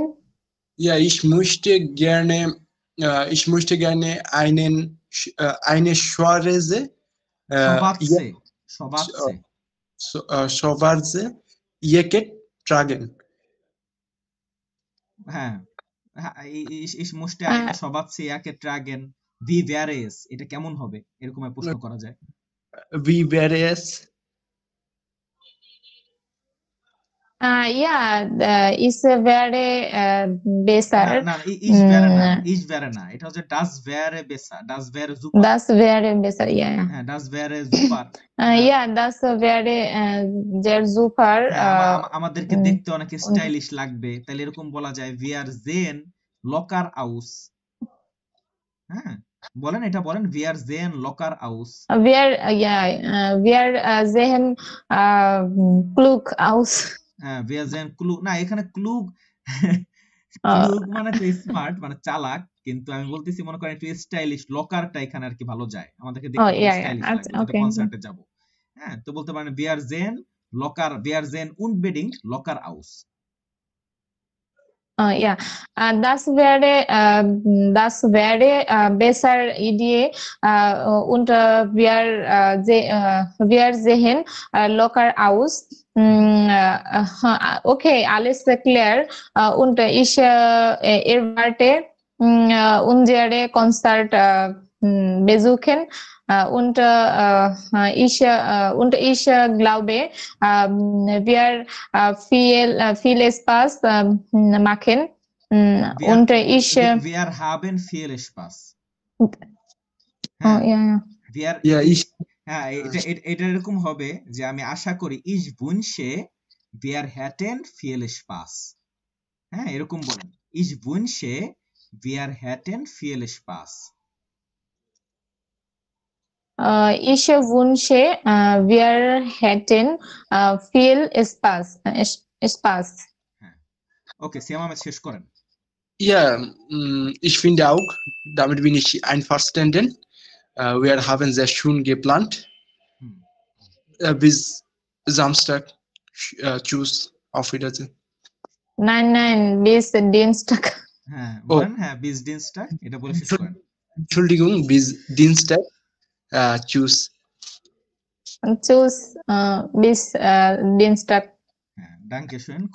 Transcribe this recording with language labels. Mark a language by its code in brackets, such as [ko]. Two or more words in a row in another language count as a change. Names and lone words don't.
[de] Ja, ich möchte gerne eine schwarze, schwarze schwarze schwarze Jacke tragen. [bn] হ্যাঁ হ্যাঁ, [de] ich möchte eine schwarze Jacke tragen. Wie wäre es? [bn] এটা কেমন হবে? এরকম প্রশ্ন করা যায়। [de] Wie wäre es? Ja, ist wäre besser. [bn] না না, [de] ich wäre না, ich wäre না, [bn] এটা হচ্ছে [de] das wäre besser, das wäre super, Das wäre besser, ja. হ্যাঁ das wäre super, Ja, das wäre sehr super. [bn] আমাদেরকে দেখতে অনেক স্টাইলিশ লাগবে, তাহলে এরকম বলা যায় [de] wir sehen locker aus। [bn] হ্যাঁ বলেন, এটা বলেন, [de] wir sehen locker aus। Wir sehen klug aus. wir sehen klug, [bn] না এখানে [de] klug klug [bn] মানে তো স্মার্ট, মানে চালাক, কিন্তু আমি বলতেছি মনে করেন একটু স্টাইলিশ, লকারটা এখানে আর কি ভালো যায়, আমাদেরকে দেখতে স্টাইলিশ লাগবে, যেটা কনসার্টে যাব। হ্যাঁ তো বলতে পারেন [de] wir sehen locker, wir sehen unbedingt locker aus। Ja, das wäre besser Idee und wir sehen locker aus. Okay, alles klar. Und ich erwarte unsere Konzert besuchen. Und ich glaube, wir viel Spaß machen. Und ich wir haben viel Spaß। [bn] হ্যাঁ এটা এরকম হবে যে আমি আশা করি [de] ich wünsche wir hätten viel Spaß। [bn] হ্যাঁ এরকম বলেন, [de] ich wünsche wir hätten viel Spaß। Ich wünsche wir hätten viel Spaß. [bn] Okay, সিয়াম আহমেদ শেষ করেন। [de] Ja, ich finde auch, damit bin ich einverstanden. Wir haben sehr schön geplant. Bis Samstag. Tschüss, auf Wiedersehen. Nein, bis Dienstag. [bn] হ্যাঁ বলেন, হ্যাঁ [de] bis Dienstag, [bn] এটা বলে শেষ করেন। [de] Entschuldigung, bis Dienstag. Tschüss. Tschüss, bis Dienstag. Danke schön.